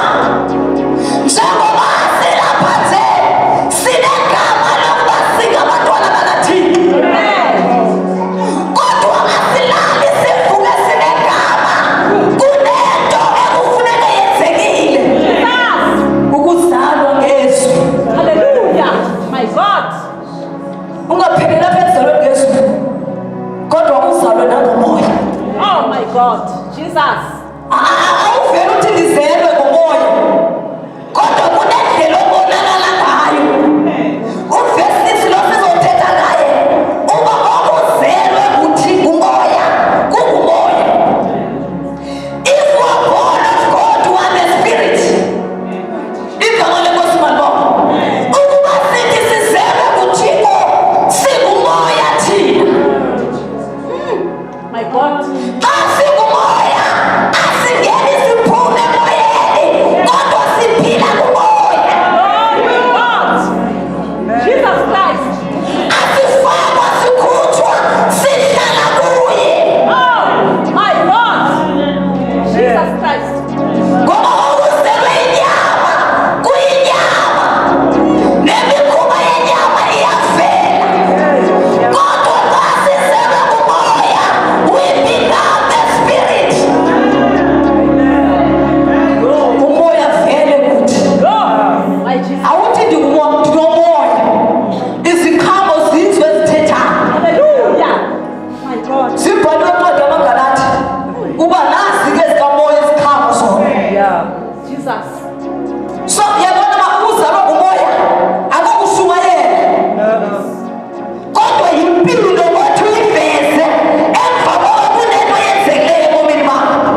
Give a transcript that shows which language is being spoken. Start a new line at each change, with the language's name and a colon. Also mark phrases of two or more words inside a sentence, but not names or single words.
Xhosa: Njengoba silapha nje sinegama lokuba singabantwana bakaThixo. Kodwa asilali sivuke sinegama. Kunento ekufuneka yenzekile. Ukuzalwa ngezwi.
English: Hallelujah. My God.
Xhosa: Ungapheleli apha ekuzalweni ngezwi, kodwa uzalwe nangomoya.
English: Oh my God. Jesus.
Xhosa: Awuveli uthi ndizelwe ngomoya, kodwa kunendlela obonakala ngayo. Uvesisi lo sizothetha ngaye uba okuzelwe kuthi ngumoya, kungumoya.
English: If you are born of God, you are the spirit.
Xhosa: Igama lenkosi malibonke. Ukuba sithi sizelwe kuThixo, singumoya thina.
English: My God.
Xhosa: Xa singumoya, asingeni siphume emoyeni, kodwa siphila kumoya.
English: Oh my God. Jesus Christ.
Xhosa: Asifakwa sikhutshwa, sihlala kuye.
English: Oh my God. Jesus Christ.
Xhosa: Ngoba okuzelwe inyama kuyinyama, nemikhuba yenyama iyavela. Kodwa xa sizelwe kumoya,
English: we become the spirit.
Xhosa: Umoya vele kuthi.
English: Oh my Jesus.
Xhosa: Awuthi ndinomoya, iziqhamo zethu ezithethayo.
English: Hallelujah. My God.
Xhosa: Zibhalwe encwadi yamaGalathi uba nazi ke zikamoya iziqhamo zona.
English: Yeah. Jesus.
Xhosa: So yabona uba uzalwa ngumoya akokushumayela, kodwa yimpilo ngothi uyiveze emva koba kunento yenzekileyo ebomini bakho.